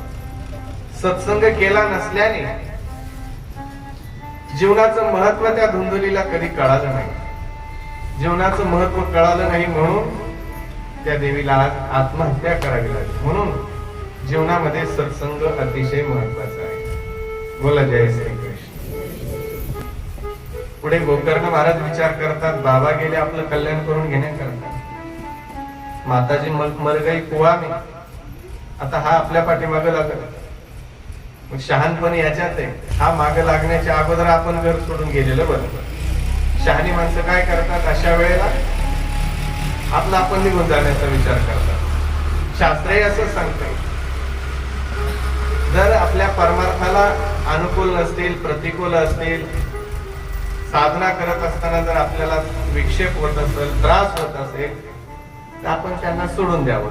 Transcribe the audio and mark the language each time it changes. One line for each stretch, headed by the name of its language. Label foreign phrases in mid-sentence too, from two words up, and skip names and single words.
Marathi: सत्संग केला नसल्याने जीवनाचं महत्व त्या धुंदुलीला कधी कळालं नाही. जीवनाचं महत्व कळालं नाही म्हणून त्या देवीला आत्महत्या करावी लागली. म्हणून जीवनामध्ये सत्संग अतिशय महत्वाचा आहे. बोला जय श्री कृष्ण. पुढे गोकर्ण महाराज विचार करतात, बाबा गेले आपलं कल्याण करून घेण्याकरता,
Hindi: माताजी मर गई कुआ में,
Marathi: आता हा आपल्या पाठीमागे लागत. मग शहाणपण याच्यात आहे. हा मागे लागण्याच्या अगोदर आपण घर सोडून गेलेलं बरं. शहाणी माणसं काय करतात, अशा वेळेला आपला आपण निघून जाण्याचा विचार करतात. शास्त्रही असं सांगतं, जर आपल्या परमार्थाला अनुकूल नसतील, प्रतिकूल असतील, साधना करत असताना जर आपल्याला विक्षेप होत असेल, त्रास होत असेल, तर आपण त्यांना सोडून द्यावं.